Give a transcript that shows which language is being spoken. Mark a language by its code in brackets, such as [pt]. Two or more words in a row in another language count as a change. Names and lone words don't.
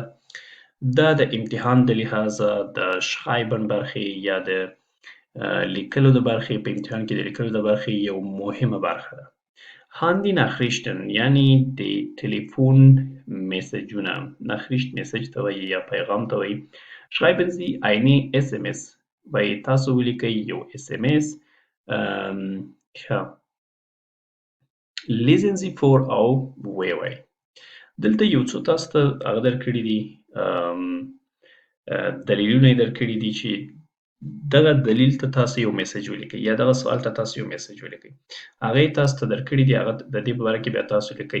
[ps] دا د امتحان د لحاظه د شخایبن برخې یا د لیکلو د برخې، په امتحان کې د لیکلو د برخې یو مهمه برخه ده. [de] Handy Nachrichten [ps] یعنی د تلیفون میسجونه، نخریشت میسج ته وایي یا پیغام ته وایي. [de] Schreiben Sie eine SMS [ps] وایي تاسو ولیکئ یو SMS. ښه، [de] lesen Sie vor [ps] او ویې وایي. دلته یو څو تاسو ته هغه درکړي دي، دلیلونه یې درکړي دي چې دغه دلیل ته تاسو یو میسج ولیکئ یا دغه سوال ته تاسو یو میسج ولیکئ. هغه یې تاسو ته درکړي دي، هغه د دې په باره کې بیا تاسو لیکئ.